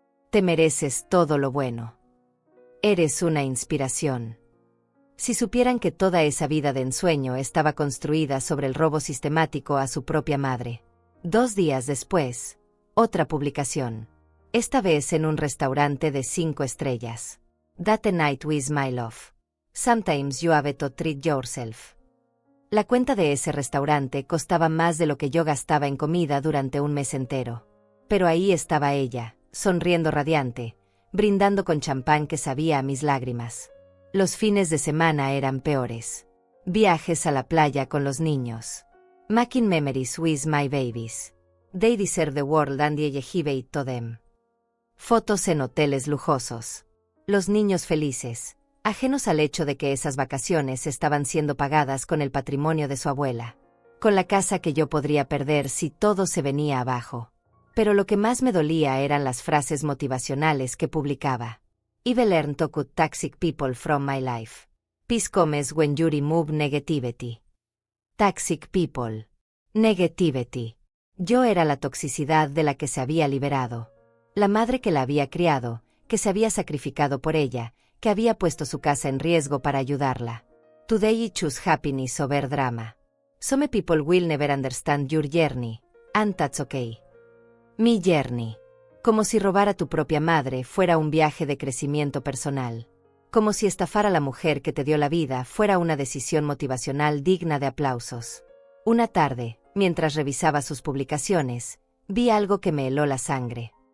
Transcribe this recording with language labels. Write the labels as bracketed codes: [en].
[es] Te mereces todo lo bueno. Eres una inspiración». Si supieran que toda esa vida de ensueño estaba construida sobre el robo sistemático a su propia madre. 2 días después, otra publicación. Esta vez en un restaurante de 5 estrellas. [en] «That night with my love. Sometimes you have to treat yourself». [es] La cuenta de ese restaurante costaba más de lo que yo gastaba en comida durante un mes entero. Pero ahí estaba ella, sonriendo radiante, brindando con champán que sabía a mis lágrimas. Los fines de semana eran peores. Viajes a la playa con los niños. [en] Making memories with my babies. They deserve the world and I give it to them. [es] Fotos en hoteles lujosos. Los niños felices, ajenos al hecho de que esas vacaciones estaban siendo pagadas con el patrimonio de su abuela. Con la casa que yo podría perder si todo se venía abajo. Pero lo que más me dolía eran las frases motivacionales que publicaba. [en] I've learned to cut toxic people from my life. Peace comes when you remove negativity. Toxic people. Negativity. [es] Yo era la toxicidad de la que se había liberado. La madre que la había criado, que se había sacrificado por ella, que había puesto su casa en riesgo para ayudarla. [en] Today I choose happiness over drama. Some people will never understand your journey, and that's okay. [es] Mi journey. Como si robar a tu propia madre fuera un viaje de crecimiento personal. Como si estafar a la mujer que te dio la vida fuera una decisión motivacional digna de aplausos. Una tarde, mientras revisaba sus publicaciones, vi algo que me heló la sangre.